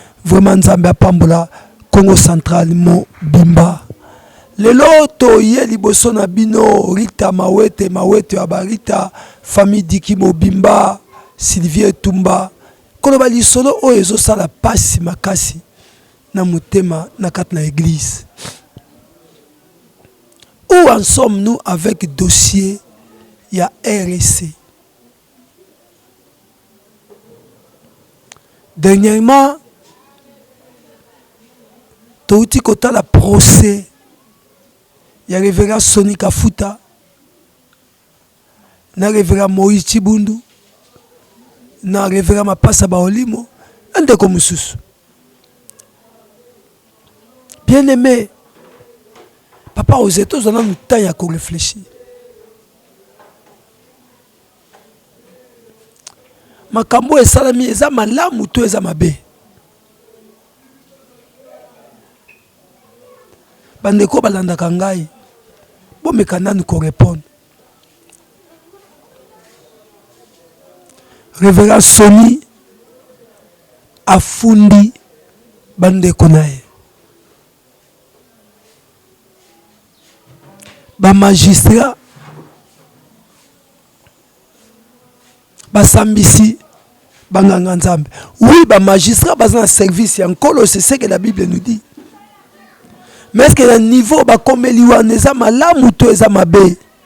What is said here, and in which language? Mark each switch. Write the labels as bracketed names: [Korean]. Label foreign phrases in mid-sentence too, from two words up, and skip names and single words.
[Lingala] Vraiment, Nzambe apambola Congo Central mobimba. Lelo toye liboso na bino, Rita Mawete, Mawete ya Barita, famille Diki Mobimba, Sylvie Tumba. Koloba lisolo oyo ezosala pasi makasi na motema na kati na église. [French] Où en sommes-nous avec dossier ya R C? [Lingala] Dernièrement, touti kotala procès ya Révérend Sonny Kafuta, na Révérend Moïse Chibundu, na Révérend Mapasa Baolimo, na ndeko mosusu. [French] Bien-aimé, papa, aux États, on a le temps [Lingala] ya korefléchir. Makambo esalami eza malamu to eza mabe? Bandeko balandaka ngai, bomeka nanu korepondre. Révérend Soni afundi bandeko na ye. Ba magistrat basambisi banganga Nzambe. Oui, ba magistrat baza na service ya Nkolo, [French] c'est ce que la Bible nous dit. Mais est-ce que [Lingala] na niveau bakomeli wana eza malamu to eza mabe?